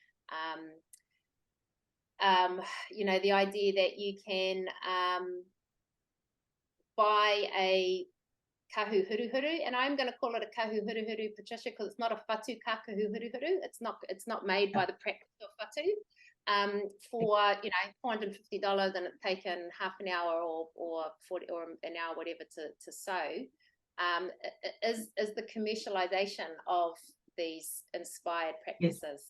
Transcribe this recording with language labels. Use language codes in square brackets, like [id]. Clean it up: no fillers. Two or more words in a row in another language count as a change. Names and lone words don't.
[en] the idea that you can buy a [mi] kahu huruhuru, [en] and I'm going to call it a [mi] kahu huruhuru, [en] Patricia, because it's not a [mi] whatu kahu huruhuru. [en] It's not made by the practice of whatu. For $450, and it's taken half an hour or 40 or an hour, whatever, to sew. Is the commercialization of these inspired practices, yes.